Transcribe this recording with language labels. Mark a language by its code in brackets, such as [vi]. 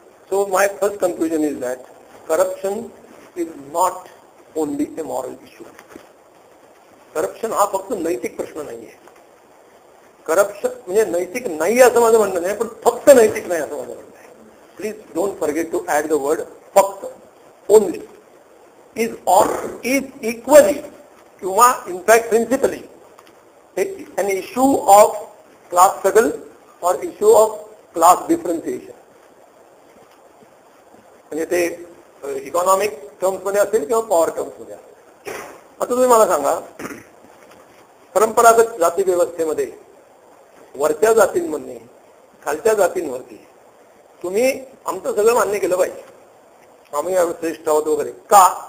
[en] So my first conclusion is that corruption is not only a moral issue. [mr] Corruption हा फक्त नैतिक प्रश्न नाहीये. करप्शन म्हणजे नैतिक नाही असं माझं म्हणणं नाही, पण फक्त नैतिक नाही असं माझं म्हणणं आहे. [en] Please don't forget to add the word फक्त. Only is equally किंवा in fact principally an issue of class struggle or issue of class differentiation. [mr] म्हणजे ते इकॉनॉमिक टर्म्स मध्ये असेल किंवा पॉवर टर्म्स मध्ये असेल. आता तुम्ही मला सांगा, परंपरागत जाती व्यवस्थेमध्ये वरच्या जातींमध्ये खालच्या जातींवरती तुम्ही आमचं सगळं मान्य केलं पाहिजे, आम्ही श्रेष्ठ आहोत वगैरे. का?